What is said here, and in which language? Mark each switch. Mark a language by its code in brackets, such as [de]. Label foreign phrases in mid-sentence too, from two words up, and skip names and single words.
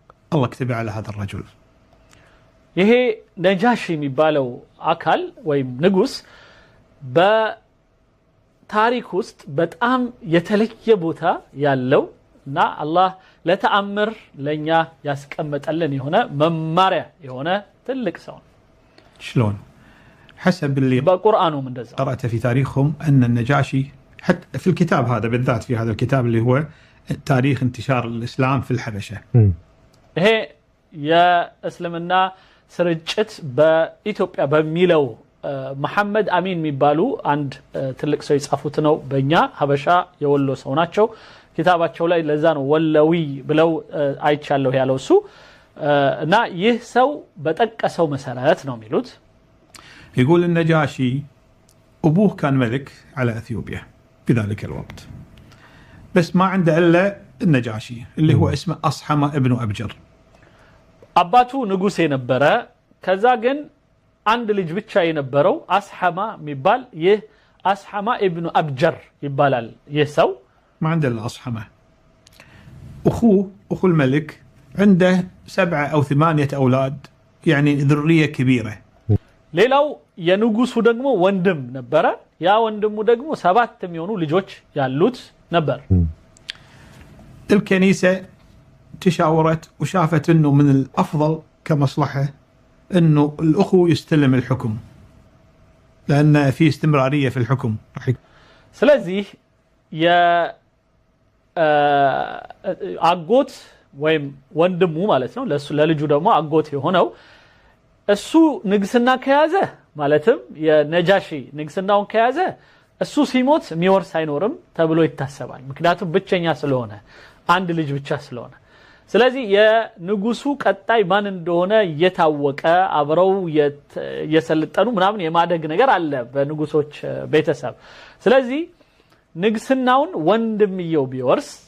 [ar] الله كتب على هذا الرجل. [am] ይሄ ነጃሺ የሚባለው አካል ወይም ንጉስ በታሪክ ውስጥ በጣም የተለየ ቦታ ያለው እና አላህ ለተአምር ለኛ ያስቀመጠልን የሆነ መማሪያ የሆነ ትልቅ ሰው ነው። [ar] شلون؟ حسب اللي [am] በቁርአኑ እንደዛ [ar] قرأت في تاريخهم أن النجاشي حتى في الكتاب هذا بالذات في هذا الكتاب اللي هو تاريخ انتشار الإسلام في الحبشة. [am] ይሄ የእስልምና ስርጭት በኢትዮጵያ በሚለው መሐመድ አሚን የሚባሉ አንድ ትልቅ ሰው የጻፉት ነው። በእኛ ሀበሻ የወሎ ሰው ናቸው። ኪታባቸው ላይ ለዛ ነው ወለዊ ብለው አይቻለሁ ያለው እሱ እና ይህ ሰው በጠቀሰው መሰረት ነው የሚሉት። [ar] يقول النجاشي أبوه كان ملك على أثيوبيا في ذلك الوقت بس ما عنده إلا النجاشي اللي هو اسمه أصحمة ابن أبجر. [am] አባቱ ንጉስ የነበረ ከዛ ግን አንድ ልጅ ብቻ የነበረው አስሐማ የሚባል ይህ አስሐማ ኢብኑ አብጀር ይባላል። ይህ ሰው [ar] ما عنده إلا أصحمة. أخو الملك عنده 7 أو 8 أولاد يعني ذرية كبيرة. [am] ሌላው የንጉሱ ደግሞ ወንድም ነበረ። ያ ወንድሙ ደግሞ 7 የሚሆኑ ልጆች ያሉት ነበር። [ar] الكنيسة تشاورت وشافت انه من الافضل كمصلحه انه الاخو يستلم الحكم لان في استمراريه في الحكم. [am] ስለዚህ አጎት ወይም ወንድሙ ማለት ነው ለልጁ ደግሞ አጎት የሆነው እሱ ንግስና ከያዘ ማለትም የነጃሺ ንግስናውን ከያዘ እሱ ሲሞት የሚወርስ አይኖርም ተብሎ ይታሰባል። ምክንያቱም ብቸኛ ስለሆነ አንድ ልጅ ብቻ ስለሆነ ስለዚህ የንጉሱ ቀጣይ ማን እንደሆነ የታወቀ አብረው የሰለጠኑ ምናምን የማደግ ነገር አለ በንጉሶች ቤተሰብ። ስለዚህ ንግስናውን ወንድምየው ቢወርስ